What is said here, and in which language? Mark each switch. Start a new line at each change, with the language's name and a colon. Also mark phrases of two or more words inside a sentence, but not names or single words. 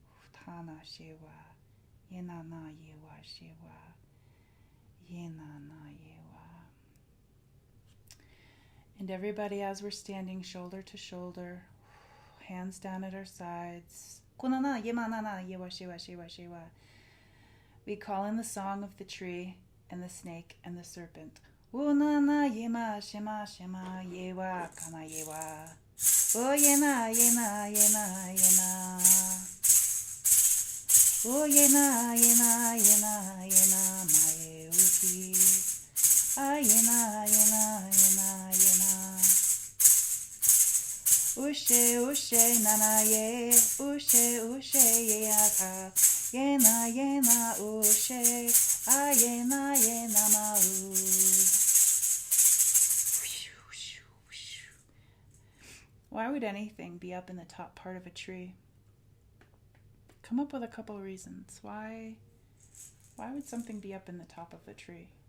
English: And everybody, as we're standing shoulder to shoulder, hands down at our sides, we call in the song of the tree and the snake and the serpent. Unana yema shema shema yewa kana yewa. O yena yena yena yena. O yena yena yena yena mae uki. Ayena yena yena yena. Ushe ushe nana ye. Ushe ushe ye aka. Yena yena ushe. Ayena yena mau. Why would anything be up in the top part of a tree? Come up with a couple of reasons. Why would something be up in the top of a tree?